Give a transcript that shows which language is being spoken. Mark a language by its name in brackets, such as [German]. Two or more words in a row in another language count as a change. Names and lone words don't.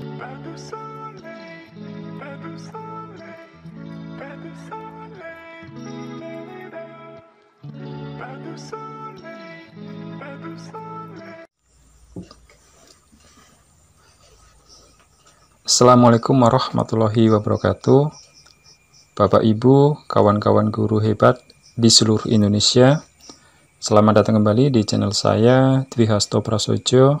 [French] Pas de soleil, pas de soleil, pas de soleil, pas de soleil, pas de soleil. [Arabic] السلام عليكم ورحمة الله وبركاته. [Indonesian] Bapak Ibu, kawan-kawan guru hebat di seluruh Indonesia, selamat datang kembali di channel saya, Dwi Hasto Prasojo.